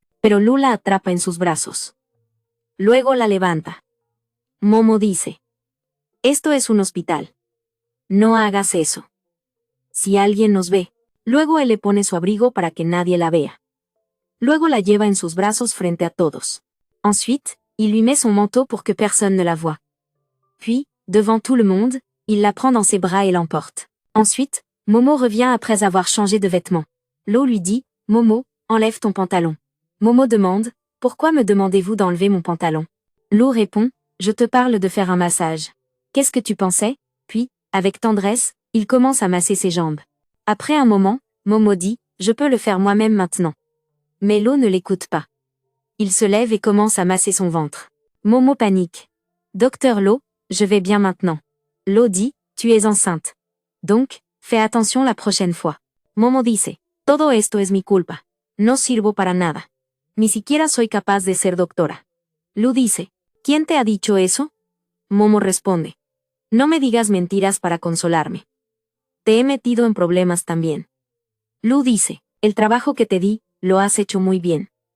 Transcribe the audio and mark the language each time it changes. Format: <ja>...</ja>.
<es>Pero Lu la atrapa en sus brazos. Luego la levanta. Momo dice, esto es un hospital. No hagas eso. Si alguien nos ve, luego él le pone su abrigo para que nadie la vea. Luego la lleva en sus brazos frente a todos.</es> <fr>Ensuite, il lui met son manteau pour que personne ne la voie. Puis, devant tout le monde, il la prend dans ses bras et l'emporte. Ensuite, Momo revient après avoir changé de vêtements. Lu lui dit, Momo, enlève ton pantalon. Momo demande, pourquoi me demandez-vous d'enlever mon pantalon? Lu répond, je te parle de faire un massage. Qu'est-ce que tu pensais? Puis, avec tendresse, il commence à masser ses jambes. Après un moment, Momo dit, je peux le faire moi-même maintenant. Mais Lu ne l'écoute pas. Il se lève et commence à masser son ventre. Momo panique. Docteur Lu, je vais bien maintenant. Lu dit, tu es enceinte. Donc, fais attention la prochaine fois.</fr> <es>Momo dice, todo esto es mi culpa. No sirvo para nada. Ni siquiera soy capaz de ser doctora. Lu dice, ¿quién te ha dicho eso? Momo responde, no me digas mentiras para consolarme. Te he metido en problemas también. Lu dice, el trabajo que te di, lo has hecho muy bien.</es>